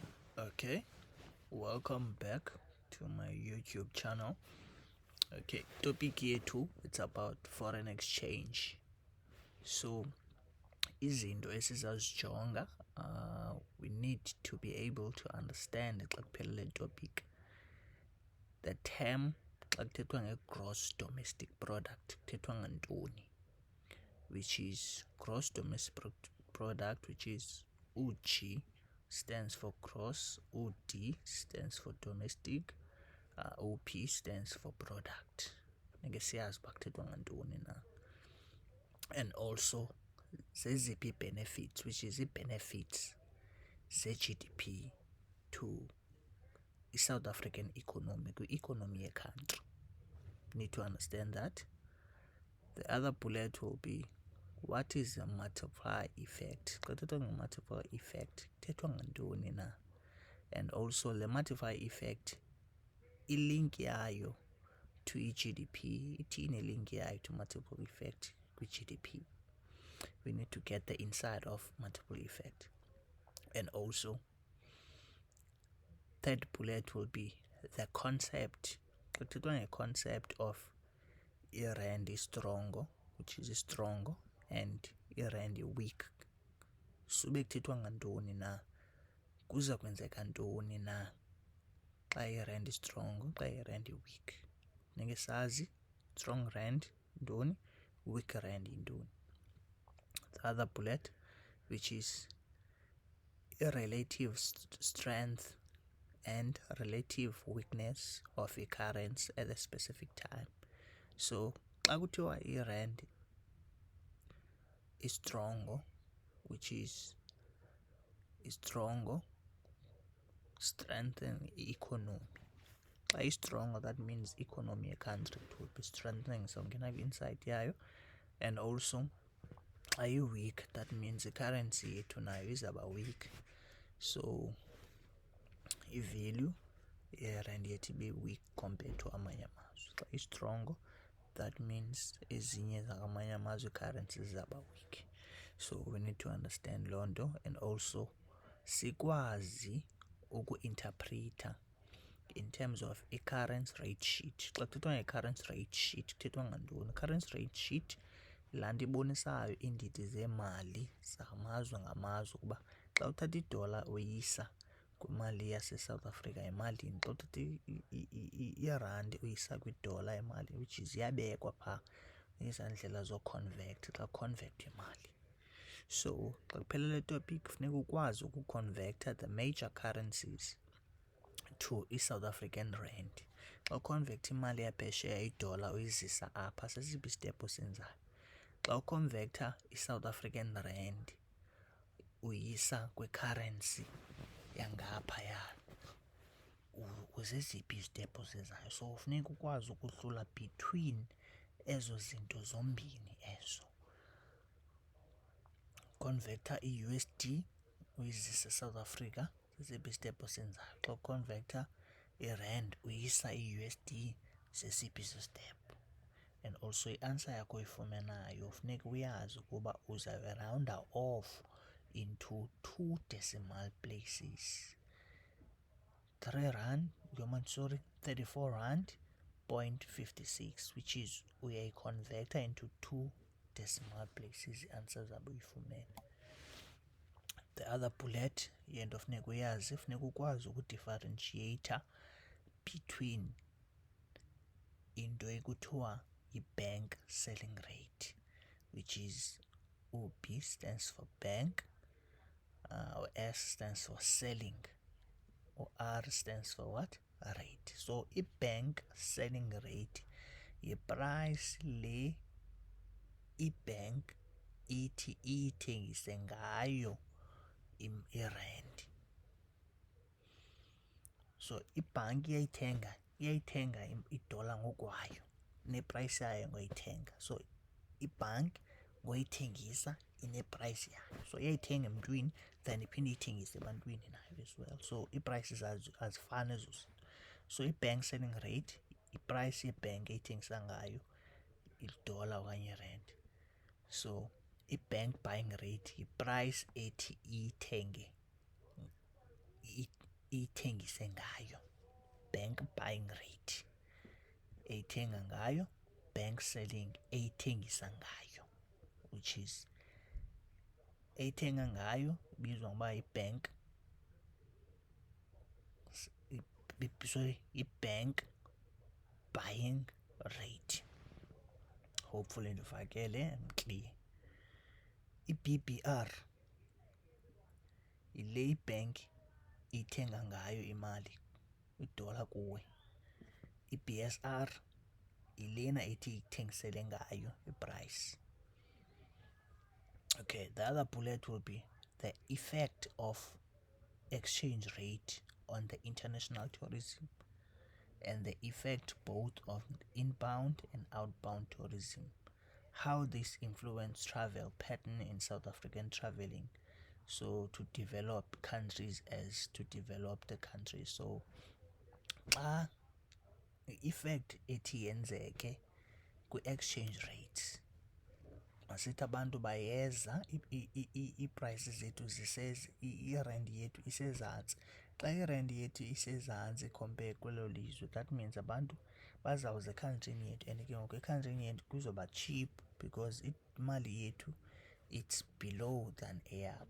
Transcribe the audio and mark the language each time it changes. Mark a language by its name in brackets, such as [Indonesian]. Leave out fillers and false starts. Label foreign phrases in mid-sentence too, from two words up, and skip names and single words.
[English] Okay, welcome back to my YouTube channel. Okay, topic here too, it's about foreign exchange. So, [Xhosa] izinto esizazijonga, [English] we need to be able to understand [Xhosa] xa kuphela le topic. [English] The term [Xhosa] xa kuthethwa nge- [English] gross domestic product [Xhosa] kuthethwa ngantoni, [English] which is gross domestic product, which is UG stands for gross, UD stands for domestic, OP stands for product. [Xhosa] Ngeke siyazi uba kuthethwa ngantoni na. [English] And also [Xhosa] zeziphi benefits, [English] which is benefits [Xhosa] ze-GDP to i-South African [English] economy, [Xhosa] kwi-economy ye-country. [English] Need to understand that. The other bullet will be, what is the multiplier effect? [Xhosa] Xa kuthethwa nge-multiplier effect kuthethwa ngantoni na. [English] And also [Xhosa] le multiplier effect, i- [English] link yayo to [Xhosa] i-GDP, ithini i-link yayo [English] to multiple effect [Xhosa] kwi-GDP. [English] We need to get the inside of multiple effect. And also third bullet will be the concept. [Xhosa] Xa kuthethwa nge- [English] concept of [Xhosa] i-rand is-strong, [English] which is strong, [Xhosa] and i-rand weak, sube kuthethwa ngantoni na, kuza kwenzeka ntoni na xa i-rand strong, xa i-rand weak. Funeke sazi [English] strong rand [Xhosa] ntoni, [English] weak rand [Xhosa] yintoni. [English] The other bullet, which is relative strength and relative weakness of a currency at a specific time. So [Xhosa] xa kuthiwa i-rand [English] is strong, which is strong, strengthen economy. [Xhosa] Xa i-strong, [English] that means [Xhosa] economy ye-country [English] it will be strengthening, [Xhosa] so ngena inside yayo. [English] And also [Xhosa] xa i-weak, [English] that means [Xhosa] i-currency yethu nayo izawuba weak, so i-value ye-rand yethu ibe weak [English] compared to [Xhosa] amanye amazwe. Xa i-strong, [English] that means [Xhosa] ezinye zakwamanye amazwe i-currency zizawuba weak. [English] So we need to understand [Xhosa] loo nto, [English] and also [Xhosa] sikwazi uku-interpreta [English] in terms of [Xhosa] i- [English] currency rate sheet. [Xhosa] Xa kuthethwa nge- [English] currency rate sheet [Xhosa] kuthethwa ngantoni? [English] Currency rate sheet [Xhosa] laa nto ibonisayo iindidi zeemali zamazwe ngamazwe, ukuba xa uthatha idola uyisa kwimali yaseSouth Africa yimalini, xa uthatha irandi uyisa kwidola imali, which is iyabekwa phaa ezaa ndlela zokhonvektha xa convert imali. So xa kuphela le topic funeka ukwazi ukukhonvektha [English] the major currencies [Xhosa] to i- [English] South African rand. [Xhosa] Xa ukhonvektha imali yaphesheya idola uyizisa apha, sesiphi isitephu osenzayo? Xa ukhonvektha i- [English] South African rand [Xhosa] uyisa kwi-currency yangaphaya, zeziphi izitephu ozenzayo? So funeka ukwazi ukuhlula between ezo zinto zombini ezo. Converter i-USD uyizisa eSouth Africa, zeziphi izitephu osenzayo? Xa uconverter i-rand uyisa i-USD, zesiphi izitephu? [English] And also [Xhosa] i-answer yakho oyifumanayo funeka uyazi ukuba uzawuyirawunda off [English] into 2 decimal places. 34 rand point 56, which is [Xhosa] uyayiconverter [English] into 2 decimal places, [Xhosa] i-answer zabe uyifumene. [English] The other bullet [Xhosa] yento funeka uyazi, funeka ukwazi ukudifferentiator [English] between [Xhosa] into ekuthiwa i-bank [English] selling rate, which is UB stands for bank, S stands for selling, R stands for what? Rate. [Xhosa] So i- [English] bank selling rate [Xhosa] yi-price le i-bank ithi iyithengise ngayo irandi. So ibhanki iyayithenga idola ngokwayo, neprice yayo ngoyithenga. So ibhanki ngoyithengisa ineprice yayo, so iyayithenga emntwini then iphinde iyithengise ebantwini nayo as well. So ii-prices azifani ezo zinto. So i- [English] bank selling rate [Xhosa] iprice yebhank eyithengisa ngayo idola okanye irandi. So i- [English] bank buying rate [Xhosa] yiprice ethi iyithenge ithengise ngayo, [English] bank buying rate, [Xhosa] eyithenga ngayo, [English] bank selling [Xhosa] eyithengisa ngayo, which is eyithenga ngayo ibizwa ngoba i-bank, sorry, i- [English] bank buying rate. [Xhosa] Hopefully ndifakele clear. I-BBR yile ibhank ithenga ngayo imali, idola kuwe. I-BSR yilena ithi ithengisele ngayo iprice. [English] Okay, the other bullet will be the effect of exchange rate on the international tourism and the effect both of inbound and outbound tourism. How this influence travel pattern in South African traveling, so to develop countries as to develop the country. [Xhosa] So effect ethi yenzeke kwi- [English] exchange rates, [Xhosa] masithi abantu bayeza, ii-prices zethu irandi yethu isezantsi. Xa irandi yethu isezantsi [English] compare kwelo [Xhosa] lizwe, [English] that means [Xhosa] abantu bazawuza ekhantrini yethu, and ke ngoku ekhantrini yethu kuzoba cheap [English] because imali [Xhosa] yethu [English] it's below than [Xhosa] eyabo.